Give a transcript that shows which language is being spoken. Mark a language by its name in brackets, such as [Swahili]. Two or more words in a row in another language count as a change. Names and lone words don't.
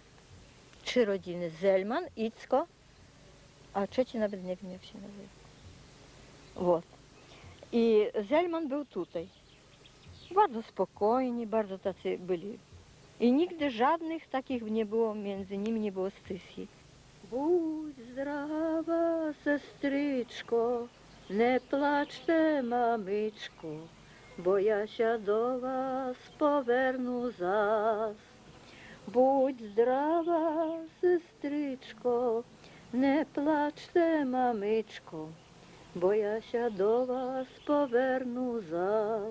[Polish] 3 rodziny, Zelman, Icko, a trzeci nawet nie wiem jak się nazywa. Вот. I Zelman był tutaj. Bardzo spokojni, bardzo tacy byli. I nigdy żadnych takich nie było, między nimi nie było scysji. [Rusyn] Будь здрава, сестричко, не плачте, мамичко, бо я ся до вас поверну зас. Будь здрава, сестричко, не плачте, мамичко, бо я ся до вас поверну зас.